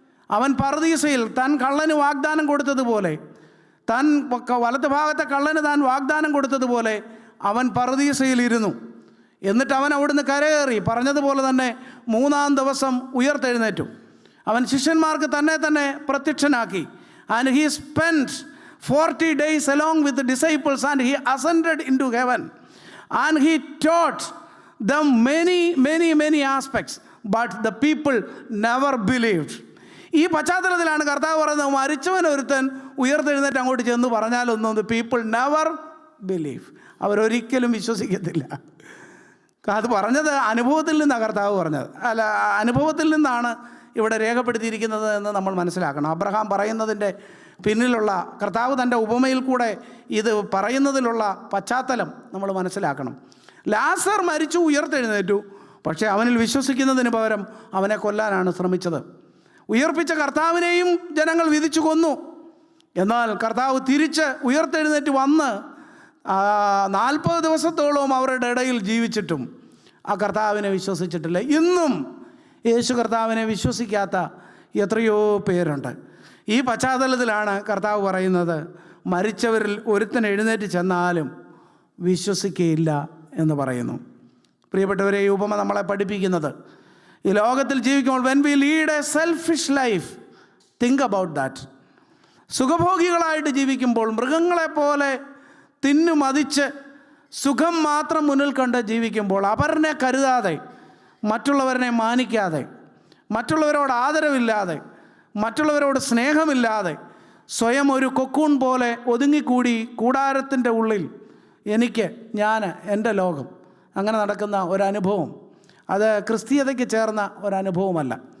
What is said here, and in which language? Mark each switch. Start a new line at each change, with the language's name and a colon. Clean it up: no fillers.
Malayalam: അവൻ പർദീസയിൽ താൻ കള്ളന് വാഗ്ദാനം കൊടുത്തതുപോലെ, താൻ വലത്ത് ഭാഗത്തെ കള്ളന് താൻ വാഗ്ദാനം കൊടുത്തതുപോലെ അവൻ പർദീസയിലിരുന്നു. എന്നിട്ട് അവൻ അവിടുന്ന് കരകയറി പറഞ്ഞതുപോലെ തന്നെ 3-ാം ദിവസം ഉയർത്തെഴുന്നേറ്റു. അവൻ ശിഷ്യന്മാർക്ക് തന്നെ പ്രത്യക്ഷനാക്കി.
English: And he spend 40 days along with the disciples and he ascended into heaven and he taught them many aspects but the people never believed.
Malayalam: ഈ പശ്ചാത്തലത്തിലാണ് കർത്താവ് പറയുന്നത്, മരിച്ചവൻ ഒരുത്തൻ ഉയർത്തെഴുന്നേറ്റ് അങ്ങോട്ട് ചെന്ന് പറഞ്ഞാലൊന്നും
English: the people never believe.
Malayalam: അവരൊരിക്കലും വിശ്വസിക്കത്തില്ല. അത് പറഞ്ഞത് അനുഭവത്തിൽ നിന്നാണ് കർത്താവ് പറഞ്ഞത്. അല്ല, അനുഭവത്തിൽ നിന്നാണ് ഇവിടെ രേഖപ്പെടുത്തിയിരിക്കുന്നത് എന്ന് നമ്മൾ മനസ്സിലാക്കണം. അബ്രഹാം പറയുന്നതിൻ്റെ പിന്നിലുള്ള, കർത്താവ് തൻ്റെ ഉപമയിൽ കൂടെ ഇത് പറയുന്നതിലുള്ള പശ്ചാത്തലം നമ്മൾ മനസ്സിലാക്കണം. ലാസർ മരിച്ചു, ഉയർത്തെഴുന്നേറ്റു. പക്ഷേ അവനിൽ വിശ്വസിക്കുന്നതിന് പകരം അവനെ കൊല്ലാനാണ് ശ്രമിച്ചത്. ഉയർപ്പിച്ച കർത്താവിനെയും ജനങ്ങൾ വിധിച്ചു കൊന്നു. എന്നാൽ കർത്താവ് തിരിച്ച് ഉയർത്തെഴുന്നേറ്റ് വന്ന് 40 ദിവസത്തോളം അവരുടെ ഇടയിൽ ജീവിച്ചിട്ടും ആ കർത്താവിനെ വിശ്വസിച്ചിട്ടില്ല. ഇന്നും യേശു കർത്താവിനെ വിശ്വസിക്കാത്ത എത്രയോ പേരുണ്ട്. ഈ പശ്ചാത്തലത്തിലാണ് കർത്താവ് പറയുന്നത്, മരിച്ചവരിൽ ഒരുത്തൻ എഴുന്നേറ്റ് ചെന്നാലും വിശ്വസിക്കുകയില്ല എന്ന് പറയുന്നു. പ്രിയപ്പെട്ടവരെ, ഈ ഉപമ നമ്മളെ പഠിപ്പിക്കുന്നത്, ഈ ലോകത്തിൽ ജീവിക്കുമ്പോൾ
English: when we lead a selfish life, think about that.
Malayalam: സുഖഭോഗികളായിട്ട് ജീവിക്കുമ്പോൾ, മൃഗങ്ങളെപ്പോലെ തിന്നുമതിച്ച് സുഖം മാത്രം മുന്നിൽ കണ്ട് ജീവിക്കുമ്പോൾ, അപരനെ കരുതാതെ, മറ്റുള്ളവരെ മാനിക്കാതെ, മറ്റുള്ളവരോട് ആദരവില്ലാതെ, മറ്റുള്ളവരോട് സ്നേഹമില്ലാതെ, സ്വയം ഒരു കൊക്കൂൺ പോലെ ഒതുങ്ങിക്കൂടി കൂടാരത്തിൻ്റെ ഉള്ളിൽ എനിക്ക്, ഞാൻ, എൻ്റെ ലോകം, അങ്ങനെ നടക്കുന്ന ഒരനുഭവം, അത് ക്രിസ്തീയതയ്ക്ക് ചേർന്ന ഒരനുഭവമല്ല.